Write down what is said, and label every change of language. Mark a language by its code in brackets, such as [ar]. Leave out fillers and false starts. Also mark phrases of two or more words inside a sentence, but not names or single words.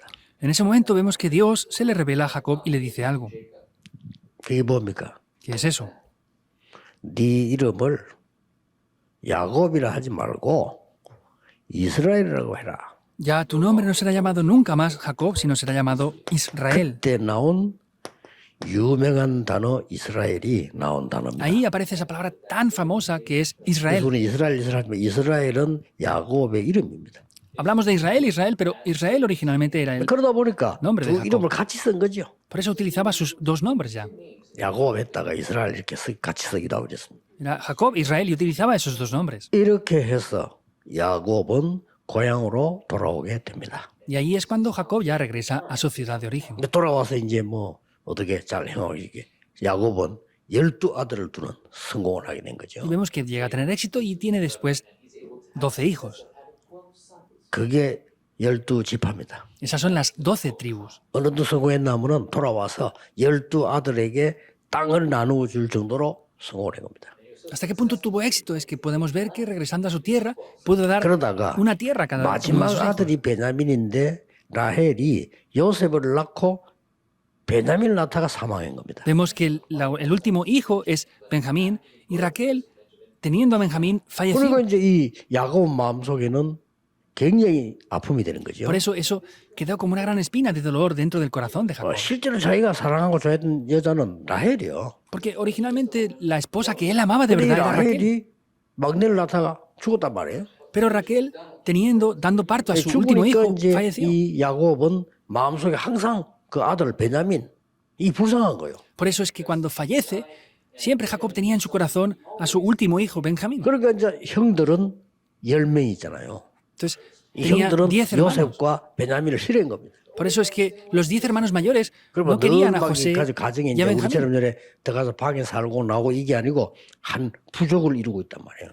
[es] En ese momento vemos que Dios se le revela a Jacob y le dice algo. [ko] 그게 뭡니까? [es] ¿Qué es eso? [ko] 네 이름을 야곱이라 하지 말고 이스라엘이라고 해라. [es] Ya tu nombre no será llamado nunca más Jacob, sino será llamado Israel. [ko] 그때 나온 유명한 단어 이스라엘이 나온 단어입니다. [es] Ahí aparece esa palabra tan famosa que es Israel. [ko] 우리는 이스라엘은 야곱의 이름입니다. [es] Hablamos de Israel, Israel, pero Israel originalmente era él. [ko] 그러다 보니까 [es] nombre de [ko] 두 [es] Jacob. [ko] 이름을 같이 쓴 거죠. [es] Por eso utilizaba sus dos nombres ya. [ko] 야곱에다가 이스라엘 이렇게 같이 쓰기도 그랬습니다. [es] Era Jacob, Israel y utilizaba esos dos nombres. [ko] 이렇게 해서 야곱은 고향으로 돌아오게 됩니다. [es] Y ahí es cuando Jacob ya regresa a su ciudad de origen. [ko] 근데 돌아와서 이제 뭐 어떻게 잘 행하고 이게 야곱은 12아들을 두는 성공을 하게 된 거죠. [es] Y vemos que llega a tener éxito y tiene después 12 hijos. [ko] 그게 12지파입니다. [es] Esas son las 12 tribus. [ko] 어느 정도 성공했냐면은 돌아와서 12아들에게 땅을 나누어 줄 정도로 성공을 한 겁니다. [es] ¿Hasta qué punto tuvo éxito? Es que podemos ver que regresando a su tierra pudo dar [ko] 그러다가 [es] una tierra a cada uno de [ko] 마지막 [es] sus hijos. [ko] 아들이 베냐민인데 라헬이 요셉을 낳고 베냐민을 낳다가 사망한 겁니다. [es] Vemos que el último hijo es Benjamín y Raquel, teniendo a Benjamín, [ko] 그리고 [es] falleció. [ko] 이제 이 야곱 마음속에는 굉장히 아픔이 되는 거죠. [es] Por eso quedó como una gran espina de dolor dentro del corazón de Jacob. [ko] 실제로 자기가 사랑하고 좋아했던 여자는 라헬이요. [es] Porque originalmente la esposa que él amaba de [ko] 근데 이 [es] verdad era Raquel. [ko] 라헬이 막내를 낳다가 죽었단 말이에요. [es] Pero Raquel, dando parto a su último [ko] 죽으니까 [es] hijo, [ko] 이제 [es] falleció. [ko] 이 야곱은 마음속에 항상 그 아들 베냐민 이 불쌍한 거예요. [es] Por eso es que cuando fallece, siempre Jacob tenía en su corazón a su último hijo, Benjamín. [ko] 그러니까 이제 형들은 10명이 있잖아요. [es] Entonces, [ko] 이 [es] tenía [ko] 형들은 [es] 10 hermanos. [ko] 요셉과 베냐민을 싫어한 겁니다. [es] Por eso es que los 10 hermanos mayores [ko] 그러면 [es] no querían a [ko] 늘 [es] José [ko] 가정에 [es] y [ko] 이제 [es] a Benjamín. [ko] 우리처럼 전에 들어가서 방에 살고 나오고 이게 아니고 한 부족을 이루고 있단 말이에요.